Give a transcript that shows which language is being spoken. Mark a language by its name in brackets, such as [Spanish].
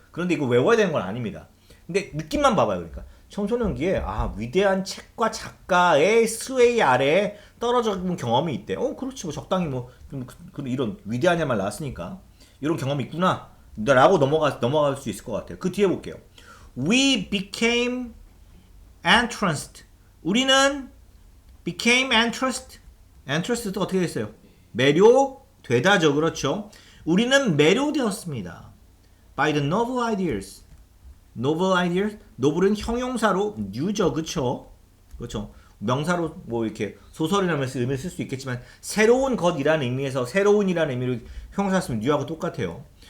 [Korean] 그런데 이거 외워야 되는 건 아닙니다. 근데 느낌만 봐봐요. 그러니까 청소년기에 위대한 책과 작가의 스웨이 아래에 떨어져 본 경험이 있대. 그렇지, 뭐 적당히 이런 위대한 말 나왔으니까 이런 경험이 있구나 라고 넘어갈 수 있을 것 같아요. [English] 그 뒤에 볼게요. We became entranced. [Korean] 우리는 [English] became entranced. [Korean] entranced가 어떻게 됐어요? 매료되다죠. 그렇죠. 우리는 매료되었습니다. [English] by the novel ideas. novel ideas. [Korean] novel은 형용사로 new죠. 그쵸? 그렇죠. 명사로 이렇게 소설이라면서 의미를 쓸 수 있겠지만 새로운 것이라는 의미에서 새로운이라는 의미로 형용사 쓰면 new하고 똑같아요.